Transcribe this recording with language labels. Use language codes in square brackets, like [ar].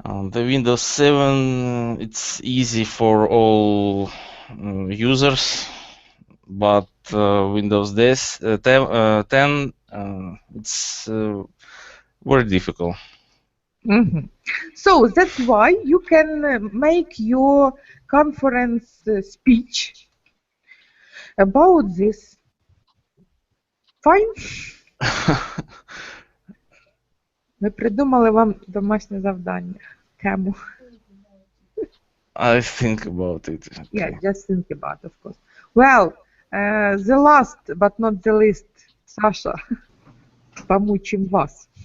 [en] The Windows 7 it's easy for all users, but Windows 10 it's very difficult. So that's why you can make your conference speech about this. Fine? [uk] Ми придумали вам домашнє завдання. Тему. [en] I think about it. Yeah, Okay. just think about, of course. Well, the last but not the least, Саша, [uk] помучим вас.